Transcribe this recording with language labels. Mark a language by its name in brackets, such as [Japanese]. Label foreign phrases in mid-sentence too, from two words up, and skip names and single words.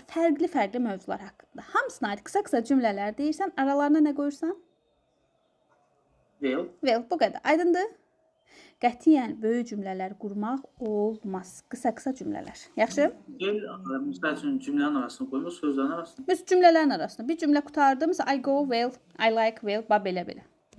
[Azerbaijani] Fərqli mövzular haqqında. Hamısına aid qısa cümlələr deyirsən, aralarına nə qoyursan? Will. Will, bu qədər. Aydındır? Qətiyyən böyük cümlələr qurmaq olmaz. Qısa cümlələr. Yaxşı? Will, məsəl üçün cümlənin arasına qoymaq, sözlərin arasına. Biz cümlələrin arasına. Bir cümlə qurtardı, məsələn, [English] I go well, I like well, [Azerbaijani] belə.